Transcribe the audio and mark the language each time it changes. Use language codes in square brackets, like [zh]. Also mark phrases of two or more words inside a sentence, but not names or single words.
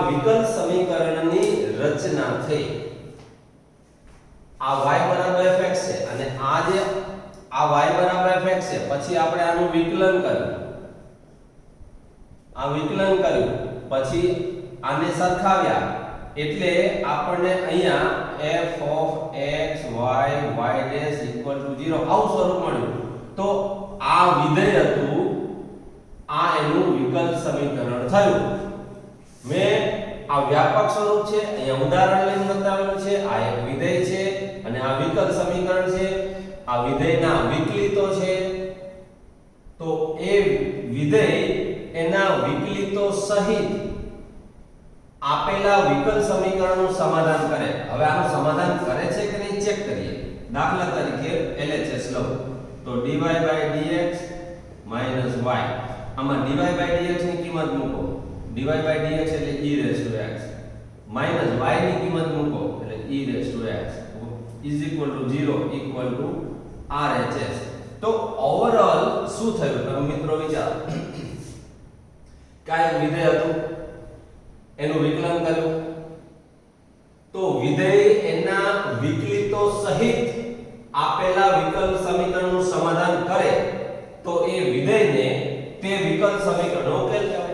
[gu] તો આ વિકલ સમીકરણની રચના થઈ। આ y બરાબર fx છે અને આ જે આ y બરાબર fx છે, પછી આપણે આનું વિકલન કર્યું, આ વિકલન કર્યું, પછી આને સરખાવ્યા એટલે આપણને અહીંયા [en] f of x y y dash equal to 0 [gu] આવું સ્વરૂપ મળ્યું. તો આ વિધેય હતું, આ એનું વિકલ સમીકરણ થયું. મેં આ વ્યાપક સ્વરૂપ છે, અહીંયા ઉદાહરણ લઈને બતાવેલું છે. આ એક વિધેય છે અને આ વિકલ સમીકરણ છે. આ વિધેયના વિકલિતો છે. તો એ વિધેય એના વિકલિતો સહિત આપેલા વિકલ સમીકરણનું સમાધાન કરે. હવે આનું સમાધાન કરે છે કે નહીં ચેક કરીએ. દાખલા તરીકે LHS લો તો [en] dy by dx minus y, [gu] આમાં [en] dy by dx [gu] ની કિંમત મૂકો, [en] dy by dx [gu] એટલે [en] e raised to x minus y [gu] ની કિંમત મૂકો એટલે [en] e raised to x is equal to 0 equal to RHS. [gu] તો ઓવરઓલ શું થયું તમે મિત્રો વિચારો. કાય વિધેય હતું, એનું વિકલન કર્યું, તો વિધેય એના વિકલિતો સહિત આપેલા વિકલ સમીકરણનું સમાધાન કરે તો એ વિધેયને તે વિકલ સમીકરણનો ઉકેલ કહેવાય.